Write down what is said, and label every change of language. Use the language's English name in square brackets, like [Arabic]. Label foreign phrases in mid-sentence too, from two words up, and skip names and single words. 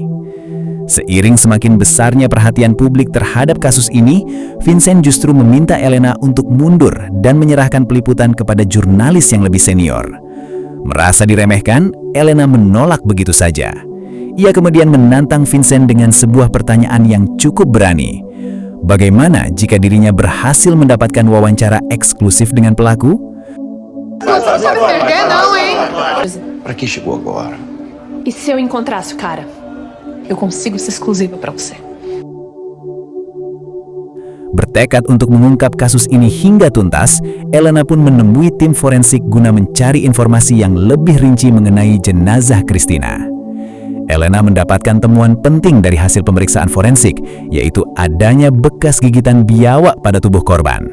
[Indonesian] Seiring semakin besarnya perhatian publik terhadap kasus ini, Vincent justru meminta Elena untuk mundur dan menyerahkan peliputan kepada jurnalis yang lebih senior. Merasa diremehkan, Elena menolak begitu saja. Ia kemudian menantang Vincent dengan sebuah pertanyaan yang cukup berani. Bagaimana jika dirinya berhasil mendapatkan wawancara eksklusif dengan pelaku? [Portuguese] Não sabe perder, não, hein? Pra que chegou agora? E se eu encontrasse o cara? Eu consigo ser exclusiva pra você. [Indonesian] Bertekad untuk mengungkap kasus ini hingga tuntas, Elena pun menemui tim forensik guna mencari informasi yang lebih rinci mengenai jenazah Christina. Elena mendapatkan temuan penting dari hasil pemeriksaan forensik, yaitu adanya bekas gigitan biawak pada tubuh korban.